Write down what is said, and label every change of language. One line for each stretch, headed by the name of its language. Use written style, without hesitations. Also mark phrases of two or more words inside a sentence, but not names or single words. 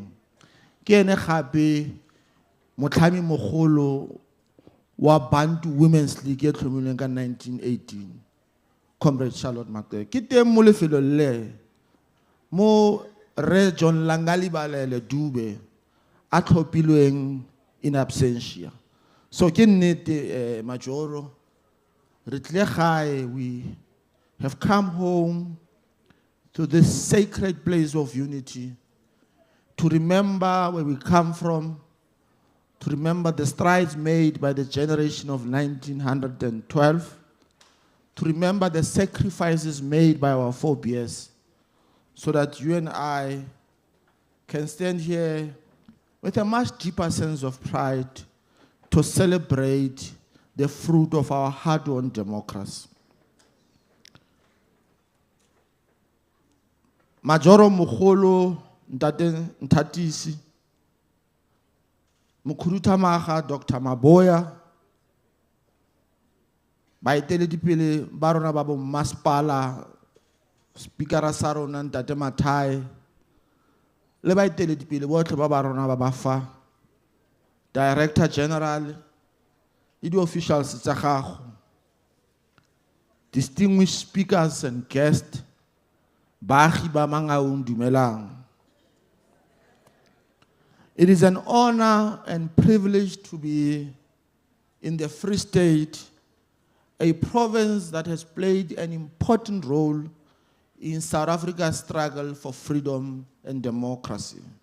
Tswana: Ke ene gape motlhami mogolo wa Bantu Women's League e tlhomilweng ka 1918, Comrade Charlotte Maxeke. Ke teng mo lefelo le mo Re John Langali Balele Dube a tlhophilweng
English: in absentia.
Tswana: So ke nnete Majoro, re tle gae,
English: we have come home to this sacred place of unity to remember where we come from, to remember the strides made by the generation of 1912, to remember the sacrifices made by our forebears, so that you and I can stand here with a much deeper sense of pride to celebrate the fruit of our hard-won democracy.
Tswana: Majoro Mogolo Nthatisi, Mokhuduthamaga Dr. Maboya, baeteledipele ba rona ba bo masepala, speakera sa rona Ntate Mathae, le baeteledipele botlhe ba ba rona ba ba fa,
English: Director General,
Tswana: le di-officials tsa gago,
English: distinguished speakers and guests,
Tswana: baagi ba Mangaung dumelang.
English: It is an honor and privilege to be in the Free State, a province that has played an important role in South Africa's struggle for freedom and democracy.